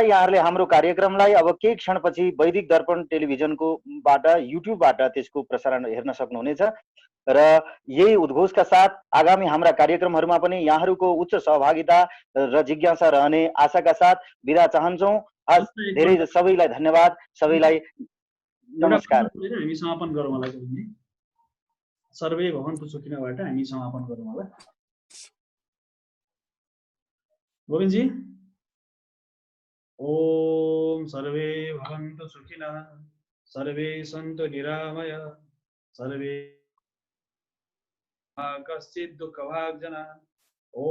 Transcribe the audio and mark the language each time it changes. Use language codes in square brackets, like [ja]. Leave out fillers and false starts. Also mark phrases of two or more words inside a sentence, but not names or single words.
[ne] यहाँहरूले हाम्रो कार्यक्रमलाई अब केही क्षणपछि वैदिक दर्पण टेलिभिजनको युट्युबबाट त्यसको प्रसारण हेर्न सक्नुहुनेछ र यही उद्घोषका साथ आगामी हाम्रा कार्यक्रमहरूमा पनि यहाँहरूको उच्च सहभागिता र जिज्ञासा रहने आशाका साथ बिदा चाहन्छौँ। धेरै सबैलाई धन्यवाद, सबैलाई नमस्कार। हामी समापन गरौँ होला। [sa] सर्वे भवन्तु [ne] सुखिनोबाट हामी समापन गरौँ होला। [sa] गोविन्दजी, ओम सर्वे भवन्तु सुखिनः, सर्वे सन्तु निरामय, सर्वे कश्चित् दुःखभाग् जना।